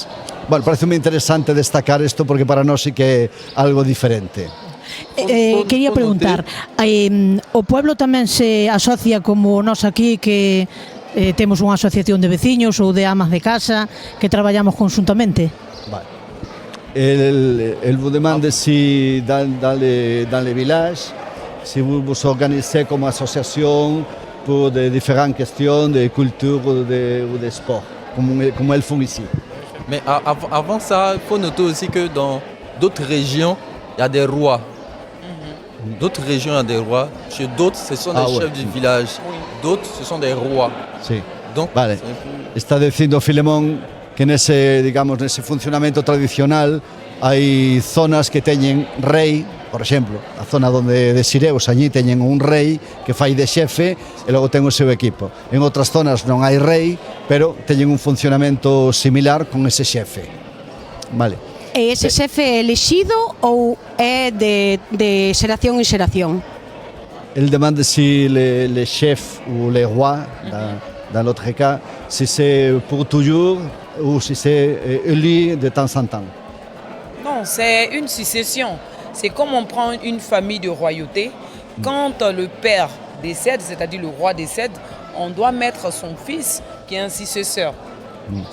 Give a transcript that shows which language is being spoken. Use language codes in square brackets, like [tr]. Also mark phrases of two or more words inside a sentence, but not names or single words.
[gl] Bueno, parece moi interesante destacar isto porque para nós sí que é algo diferente. Quería preguntar, o pueblo tamén se asocia como nós aquí que temos unha asociación de veciños ou de amas de casa que traballamos conjuntamente? Vale. [fr] Elle vous demande si dans les villages, si vous vous organisez comme association pour des différentes questions de culture ou de sport, comme elles font ici. Mais avant ça, il faut noter aussi que dans d'autres régions, il y a des rois. D'autres régions, il y a des rois. Chez d'autres, ce sont des chefs du village. D'autres, ce sont des rois. [gl] Sí. [fr] Donc, [gl] vale. Está dicindo Filemón que nese funcionamento tradicional hai zonas que teñen rei, por exemplo, a zona onde de Sireus, allí teñen un rei que fai de xefe e logo ten o seu equipo. En outras zonas non hai rei, pero teñen un funcionamento similar con ese xefe. Vale. E ese xefe é elexido ou é de xeración en xeración? [fr] El demande si le chef ou le roi, dans l'autre cas, si c'est pour toujours ou si c'est élu de temps en temps. Non, c'est une succession. C'est comme on prend une famille de royauté. Quand le père décède, c'est-à-dire le roi décède, on doit mettre son fils qui est un successeur.